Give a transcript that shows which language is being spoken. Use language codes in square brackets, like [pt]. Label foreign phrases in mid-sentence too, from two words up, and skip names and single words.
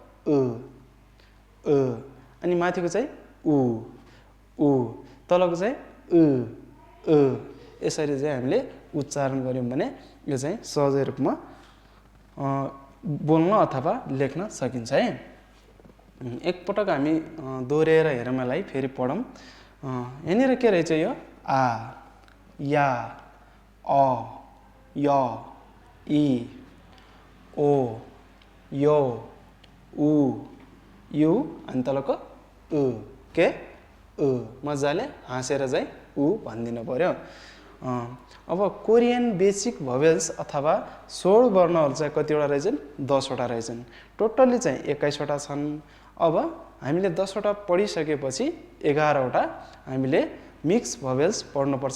[ne] अनि माथिको चाहिँ उ तलको चाहिँ यसरी चाहिँ हामीले उच्चारण गर्यौं भने यो चाहिँ सहजै रूपमा बोल्न अथवा लेख्न सकिन्छ है एकपटक हामी दोहोर्याएर हेरौँ यसलाई फेरि पढौँ यहाँनिर के रहेछ यो आ या अ य इ ओ यो उ यु अनि तलको के मजाले हाँसेर चाहिँ उ भनिदिनु पर्यो अब कोरियन बेसिक भोवेल्स अथवा स्वर वर्णहरू चाहिँ कतिवटा रहेछन् 10 वटा रहेछन् टोटली चाहिँ 21 वटा छन् अब हामीले 10 वटा पढिसकेपछि 11 वटा हामीले मिक्स भोवेल्स पढ्नुपर्छ